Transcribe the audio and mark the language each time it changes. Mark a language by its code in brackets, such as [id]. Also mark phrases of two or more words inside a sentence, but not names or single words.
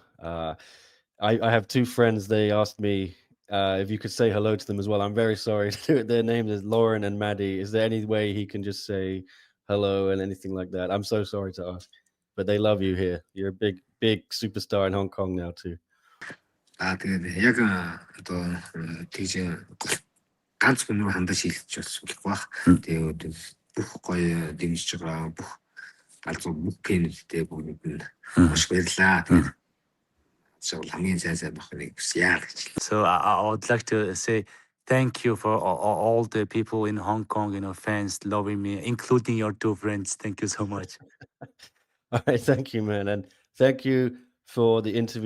[en] I have two friends. They asked me if you could say hello to them as well. I'm very sorry to do it. Their names is Lauren and Maddie. Is there any way he can just say hello and anything like that? I'm so sorry to ask, but they love you here. You're a big superstar in Hong Kong now too. [mn] Тэгээд яг одоо тийж ганц хүн рүү хандаж хэлчих болохгүй бах. Тэгээд бүх гоё дэмжиж байгаа бүх галзуу бүх пенүүдтэй бүгд нь маш баярлаа. [en] So I would like to say thank you for all the people in Hong Kong, fans loving me, including your two friends. Thank you so much. All right, thank you, man, and thank you for the interview.